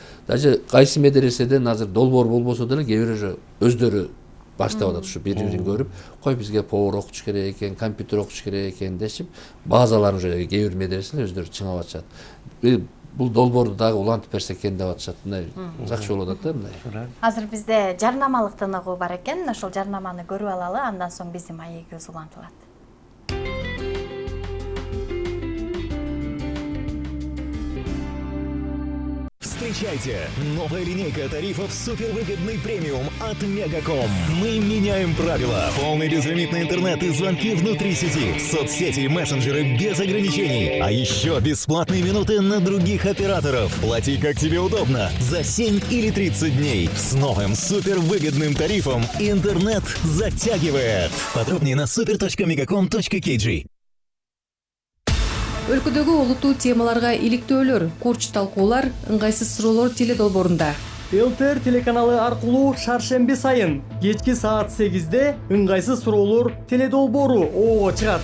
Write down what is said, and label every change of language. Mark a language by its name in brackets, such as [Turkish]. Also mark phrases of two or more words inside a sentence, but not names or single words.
[Kyrgyz] Даже кайсы медреседен азыр долбоор болбосо деле кээ бир ошо өздөрү баштап атат, ушу бири-бирин көрүп, кой бизге повар окутуш керек экен, компьютер окутуш керек экен дешип, базаларын уже кээ бир медреселер өздөрү чыңап атышат. Бул долбоорду дагы улантып берсек экен деп атышат. Мындай жакшы болуп атат да мындай. Азыр бизде жарнамалык тыныгуу бар экен. Ошол жарнаманы көрүп алалы, андан соң биздин маегибиз улантылат. [Russian] Встречайте! Новая линейка тарифов супервыгодный премиум от Мегаком. Мы меняем правила. Полный безлимитный интернет и звонки внутри сети. Соцсети и мессенджеры без ограничений. А еще бесплатные минуты на других операторов. Плати как тебе удобно. За 7 или 30 дней. С новым супервыгодным тарифом интернет затягивает. Подробнее на super.megacom.kg. [Kyrgyz] Өлкөдөгү олуттуу темаларга иликтөөлөр, курч талкуулар, ыңгайсыз суроолор теледолбоорунда. ЛТР телеканалы аркылуу шаршемби сайын кечки саат 8-де ыңгайсыз суроолор теледолбоору ого чыгат.